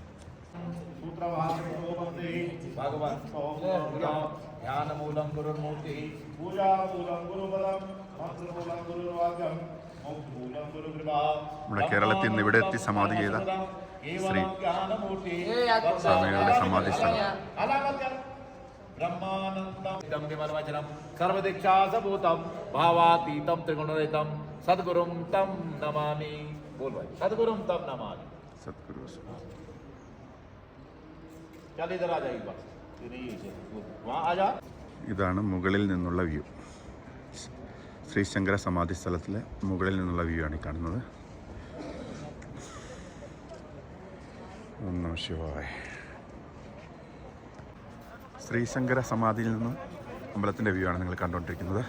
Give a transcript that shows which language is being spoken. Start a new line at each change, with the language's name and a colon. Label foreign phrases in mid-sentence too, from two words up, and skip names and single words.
Malayalam: നമ്മുടെ കേരളത്തിൽ നിന്ന് ഇവിടെ എത്തി സമാധി ചെയ്ത ശ്രീ സ്വാമികളുടെ സമാധി സ്ഥലം.
Sanskrit: ब्रह्मानंदम विमलवचनम सर्वदीक्षा सबूतम भावातीतम त्रिगुणरहितम सद्गुरुम तम नमामि.
Hindi: बोल भाई,
Sanskrit: सद्गुरुम तम नमामि.
Malayalam: सद्गुरु ഇതാണ് മുകളിൽ നിന്നുള്ള വ്യൂ. ശ്രീശങ്കര സമാധി സ്ഥലത്തിലെ മുകളിൽ നിന്നുള്ള വ്യൂ ആണ് ഈ കാണുന്നത്. ഓം നമഃ ശിവായ. ശ്രീശങ്കര സമാധിയിൽ നിന്ന് അമ്പലത്തിൻ്റെ വ്യൂ ആണ് നിങ്ങൾ കണ്ടുകൊണ്ടിരിക്കുന്നത്.